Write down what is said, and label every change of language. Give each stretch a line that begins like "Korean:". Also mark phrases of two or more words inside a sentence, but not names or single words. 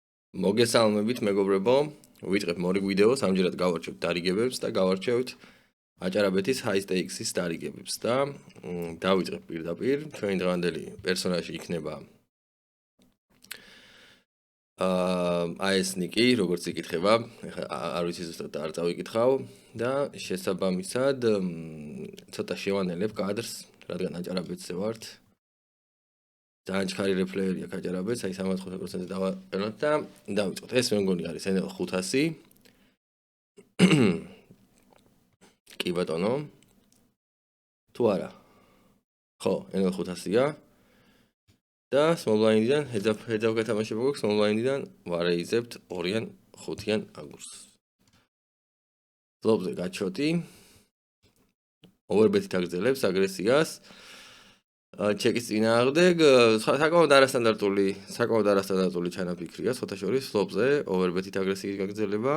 Georgian: მოგესალმებით მეგობრებო, ვიწყებ მორიგ ვიდეოს, ამჯერად გავარჩევთ დარიგებებს და გავარჩევთ აჭარაბეთის
English: high stakes-
Georgian: ის დარიგებებს და დავიწყებ პირდაპირ. ჩვენი დღევანდელი პერსონაჟი იქნება ეს ნიკი, როგორც იკითხება, არ ვიცი ზუსტად არ წავიკითხავ და შესაბამისად ცოტა შევანელებ კადრს, რადგან აჭარაბეთზე ვართ. ძალიან ჩქარი რეპლეიერია აჭარაბეთს, აი 75%-ზე დავაყენოთ და დავიწყოთ. ეს მე მგონი არის NL 500. კი ბატონო. თუ არა. ხო, NL 500-ია. და
English: small blind-
Georgian: დან heads-up გათამაშება გვაქვს
English: small blind-
Georgian: დან ვარეიზებთ 2-ან 5-იან აგურს. ფლოპზე გაჩოტი. overbet-ით აგრძელებს აგრესიას. ჩეკის წინააღმდეგ საკმაოდ არასტანდარტული ჩანაფიქრია, სხვათა შორის ფლოპზე overbet-ით აგრესიის გაგრძელება.